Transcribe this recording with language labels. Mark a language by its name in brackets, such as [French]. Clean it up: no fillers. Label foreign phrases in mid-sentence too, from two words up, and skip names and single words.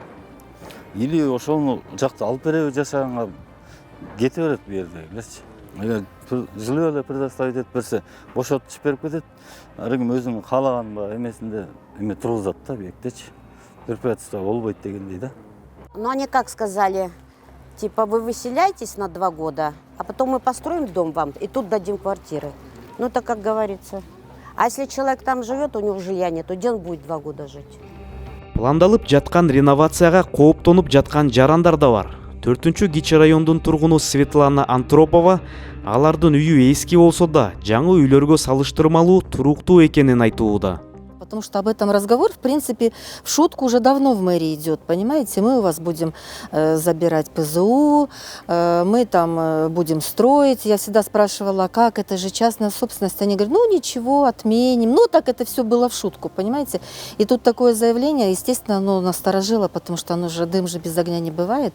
[Kyrgyz] Или ошону жакта алып береби жашаганга кете берет бу жердегилерчи. Эгер жилье эле предоставить этип берсе, бошотуп берип кетет. Ар ким өзүнүн каалаган эмесинде эме тургузат да бу жектечи. Препятствия болбойт дегендей да. [Russian] Но они как сказали, типа вы выселяйтесь на 2 года, а потом мы построим дом вам и тут дадим квартиры. Ну это как говорится. А если человек там живет, у него жилья нет, то где он будет 2 года жить? [Kyrgyz] Пландалып жаткан реновацияга кооптонуп жаткан жарандар да бар. 4-Кичи райондун тургуну Светлана Антропова алардын үйү эски болсо да жаңы үйлөргө салыштырмалуу туруктуу экенин айтууда. [Russian] Потому что об этом разговор, в принципе, в шутку уже давно в мэрии идет, понимаете? Мы у вас будем забирать ПЗУ, мы там будем строить. Я всегда спрашивала, как, это же частная собственность. Они говорят, ну ничего, отменим. Ну так это все было в шутку, понимаете? И тут такое заявление, естественно, оно насторожило, потому что оно же, дым же без огня не бывает.